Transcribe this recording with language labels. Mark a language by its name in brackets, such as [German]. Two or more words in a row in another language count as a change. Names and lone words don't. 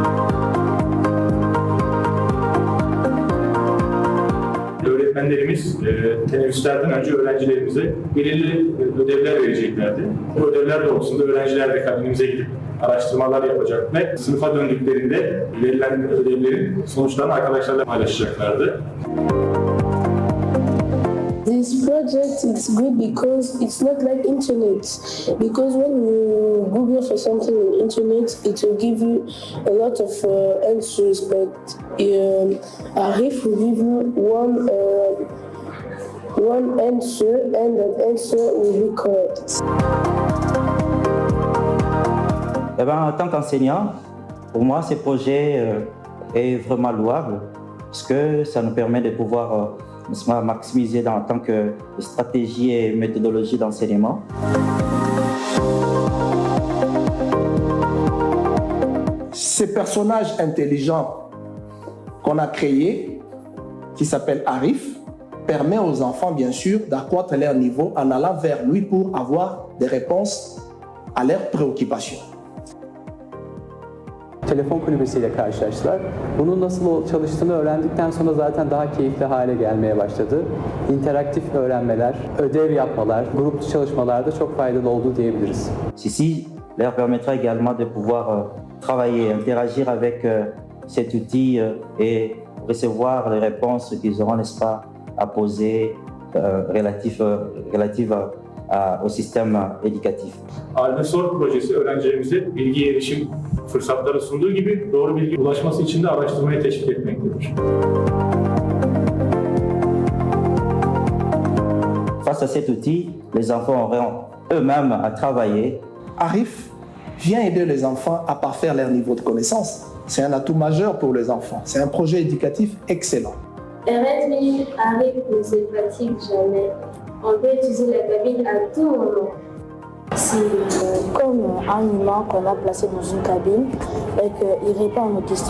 [Turkish] Öğretmenlerimiz teneffüslerden önce öğrencilerimize belirli ödevler vereceklerdi. Bu ödevler doğrultusunda öğrenciler de kabinimize gidip araştırmalar yapacak ve sınıfa döndüklerinde verilen ödevlerin sonuçlarını arkadaşlarla paylaşacaklardı. [English] This project is good because it's not like internet. Because when you Google for something on internet, it will give you a lot of answers. But Arif will give you one answer, and that answer will be correct. [French] Eh ben, en tant qu'enseignant, pour moi, ce projet est vraiment louable parce que ça nous permet de pouvoir maximiser en tant que stratégie et méthodologie d'enseignement. Ce personnage intelligent qu'on a créé, qui s'appelle Arif, permet aux enfants, bien sûr, d'accroître leur niveau en allant vers lui pour avoir des réponses à leurs préoccupations. [Turkish] Telefon kulübesiyle karşılaştılar. Bunun nasıl çalıştığını öğrendikten sonra zaten daha keyifli hale gelmeye başladı. İnteraktif öğrenmeler, ödev yapmalar, gruplu çalışmalarda çok faydalı oldu diyebiliriz. [French] Ceci leur permettra également de pouvoir travailler, interagir avec cet outil et recevoir les réponses qu'ils auront, n'est-ce pas, à poser relatives au système éducatif. [Turkish] Arif Sor projesi öğrencilerimize bilgi erişim fırsatları sunduğu gibi doğru bilgi ulaşması için de araştırmayı teşvik etmektedir. [French] Face à cet outil, les enfants auront eux-mêmes à travailler. Arif vient aider les enfants à parfaire leur niveau de connaissance. C'est un atout majeur pour les enfants. C'est un projet éducatif excellent. Heureusement, Arif ne se fatigue jamais. On peut utiliser la cabine à tout moment. C'est comme un humain qu'on a placé dans une cabine et qu'il répond à nos questions.